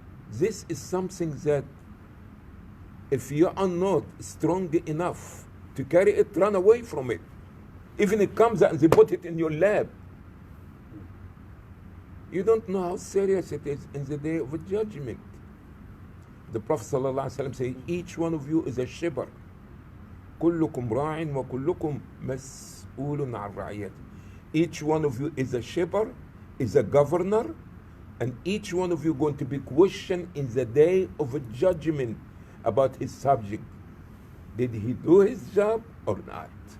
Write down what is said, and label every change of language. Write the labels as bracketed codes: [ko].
[en] This is something that if you are not strong enough to carry it, run away from it. Even it comes and they put it in your lap. You don't know how serious it is in the day of judgment. The Prophet ﷺ says, each one of you is a shepherd. [ar] كلكم راع وكلكم مسؤول عن رعيته. [en] Each one of you is a shepherd, is a governor, and each one of you going to be questioned in the day of a judgment about his subject. Did he do his job or not?